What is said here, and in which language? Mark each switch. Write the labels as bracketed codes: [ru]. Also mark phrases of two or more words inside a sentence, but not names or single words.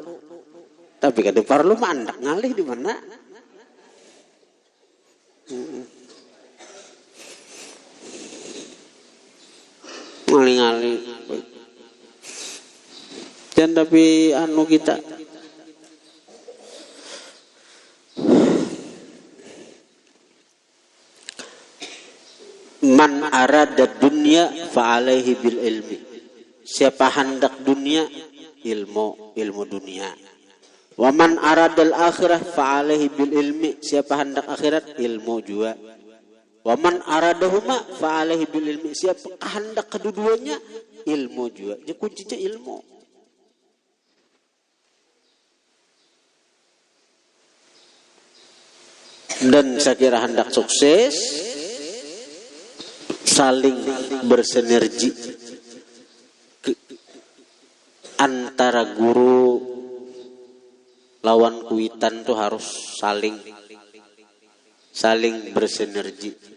[bjn] Tapi kan di Parlo mandak ngalih di mana? Ngali-ngali. [id] Dan tapi anu kita [ar] من أراد الدنيا فعليه بالعلم. [id] Siapa hendak dunia ilmu dunia. [ar] ومن أراد الآخرة فعليه بالعلم. [id] Siapa hendak akhirat ilmu juga. [ar] ومن أرادهما فعليه بالعلم. [id] Siapa hendak kedua-duanya ilmu juga. Jadi kuncinya ilmu. Dan saya kira hendak sukses saling bersinergi antara guru [bjn] lawan kuitan tuh [id] harus saling bersinergi.